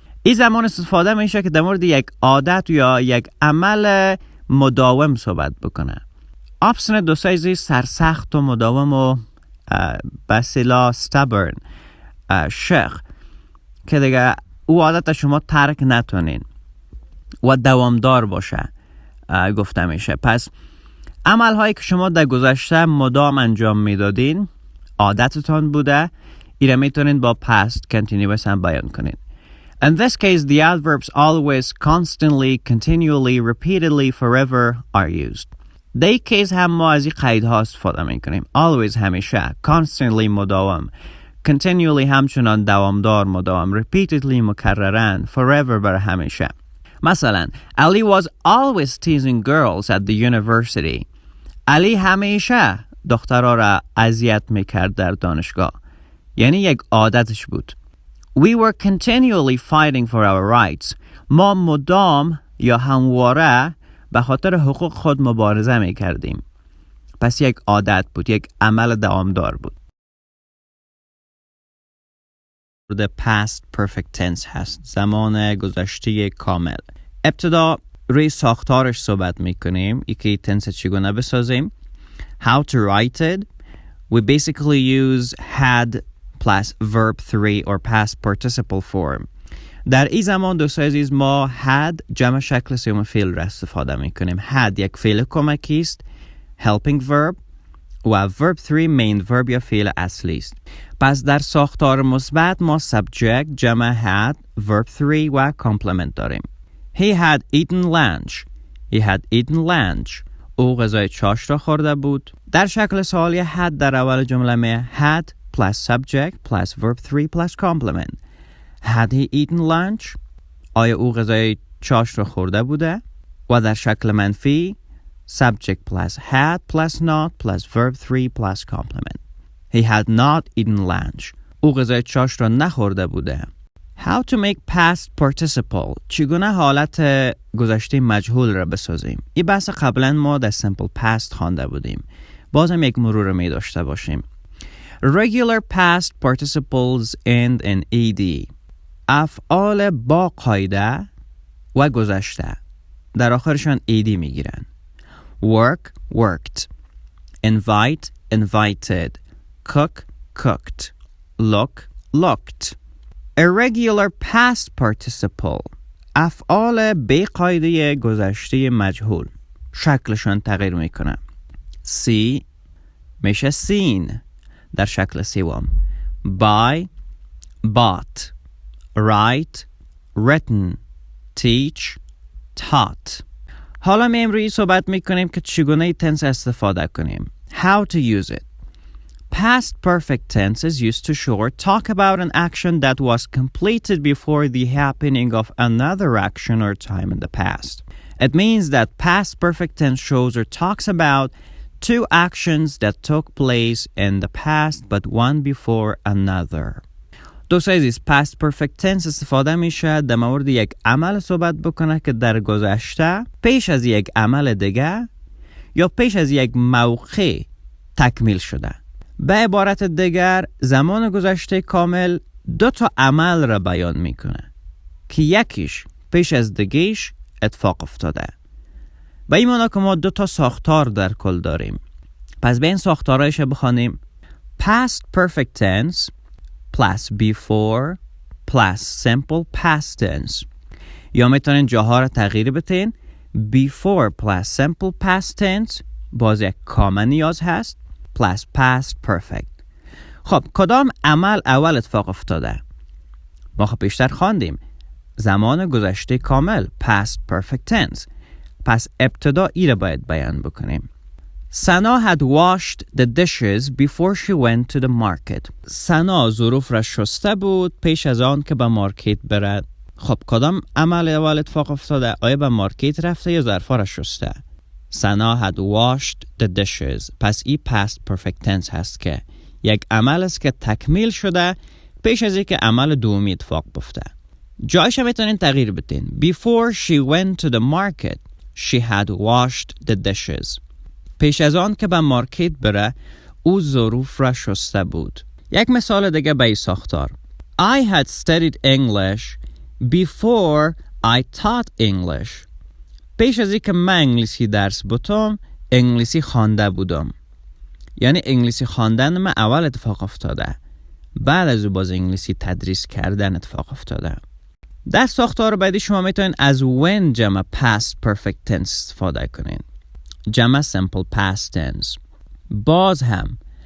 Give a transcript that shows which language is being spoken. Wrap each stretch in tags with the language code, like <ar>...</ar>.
<fa>این زمان استفاده میشه که در مورد یک عادت یا یک عمل مداوم صحبت بکنه. obstinate دوستایی سرسخت و مداوم و بسیلا stubborn شخ که دیگه او عادت شما ترک نتونین و دوامدار باشه گفته میشه. پس عمل هایی که شما در گذشته مدام انجام میدادین عادتتان بوده، ایره میتونین با past continuous هم بیان کنین.</fa> <en>In this case, the adverbs always, constantly, continually, repeatedly, forever are used.</en> <fa>در این کیس هم ما از این قیدها استفاده میکنیم. Always همیشه، constantly مداوم، continually همچنان دوامدار مداوم، repeatedly مکررن، forever برای همیشه.</fa> <en>مثلا Ali was always teasing girls at the university.</en> <fa>علی همیشه دخترها را اذیت میکرد در دانشگاه. یعنی یک عادتش بود.</fa> <en>We were continually fighting for our rights.</en> <fa>ما مدام یا همواره به خاطر حقوق خود مبارزه میکردیم. پس یک عادت بود، یک عمل دوامدار بود. مورد past perfect tense هست، زمان گذشته کامل. ابتدا روی ساختارش صحبت میکنیم، یکی تنس چگونه بسازیم.</fa> <en>How to write it. We basically use had plus verb 3 or past participle form.</en> <fa>در این زمان دوستای عزیز ما had جمع شکل سوم فعل را استفاده میکنیم. had یک فعل کمکی است، helping verb، و verb 3 main verb یا فعل اصلی است. پس در ساختار مثبت ما subject جمع had، verb 3 و complement داریم.</fa> <en>He had eaten lunch. He had eaten lunch.</en> <fa>او غذای چاش را خورده بود. در شکل سوالی</fa> <en>had</en> <fa>در اول جمله می</fa> <en>had plus subject plus verb 3 plus complement. Had he eaten lunch?</en> <fa>آیا او غذای چاش را خورده بوده؟ و در شکل منفی</fa> <en>subject plus had plus not plus verb 3 plus complement. He had not eaten lunch.</en> <fa>او غذای چاش را نخورده بوده.</fa> <en>How to make past participle.</en> <fa>چگونه حالت گذشته مجهول را بسازیم؟ این بحث قبلا ما در simple past خوانده بودیم. بازم یک مرور می داشته باشیم.</fa> <en>Regular past participles end in ed.</en> <fa>افعال با قاعده و گذشته در آخرشان ed می گیرن.</fa> <en>Work, worked. Invite, invited. Cook, cooked. Look, looked. Irregular past participle.</en> <fa>افعال بی قاعده گذشته مجهول شکلشان تغییر میکنه. See میشه seen در شکل سوم.</fa> <en>Buy, bought. Write, written. Teach, taught.</en> <fa>حالا می امروزی صحبت میکنیم که چگونه تنس استفاده کنیم.</fa> <en>How to use it. Past perfect tense is used to show or talk about an action that was completed before the happening of another action or time in the past. It means that past perfect tense shows or talks about two actions that took place in the past but one before another.</en> <fa>دوستای عزیز، past perfect tense استفاده میشه در مورد یک عمل صحبت بکنه که در گذشته پیش از یک عمل دیگه یا پیش از یک موقع تکمیل شده. به عبارت دیگر زمان گذشته کامل دو تا عمل را بیان میکنه که یکیش پیش از دیگهش اتفاق افتاده. به این معنی که ما دو تا ساختار در کل داریم. پس به این ساختارایش بخوانیم.</fa> <en>Past perfect tense plus before plus simple past tense.</en> <fa>یا میتونین جاها را تغییر بدین.</fa> <en>Before plus simple past tense</en> <fa>باز یک کامل نیاز هست</fa> <en>plus past perfect.</en> <fa>خب کدام عمل اول اتفاق افتاده؟ ما خب بیشتر خواندیم زمان گذشته کامل past perfect tense. پس ابتدا ای را باید بیان بکنیم.</fa> <en>Sana had washed the dishes before she went to the market.</en> <fa>سنا ظروف را شسته بود پیش از آن که به مارکت برد. خب کدام عمل اول اتفاق افتاده؟ آیا به مارکت رفته یا ظرفا را شسته؟ سنا</fa> <en>had washed the dishes.</en> <fa>پس ای past perfect tense هست که یک عمل است که تکمیل شده پیش از اینکه عمل دومی اتفاق بیفته. جایش میتونین تغییر بدین.</fa> <en>Before she went to the market she had washed the dishes.</en> <fa>پیش از آن که به مارکت بره او ظروف را شسته بود. یک مثال دیگه به این ساختار.</fa> <en>I had studied English before I taught English.</en> <fa>پیش از اینکه من انگلیسی درس بتم انگلیسی خوانده بودم. یعنی انگلیسی خواندن من اول اتفاق افتاده. بعد از او باز انگلیسی تدریس کردن اتفاق افتاده. در ساختار بعدی شما میتونین از when جمع past perfect tense استفاده کنین. جمع simple past tense. باز هم</fa>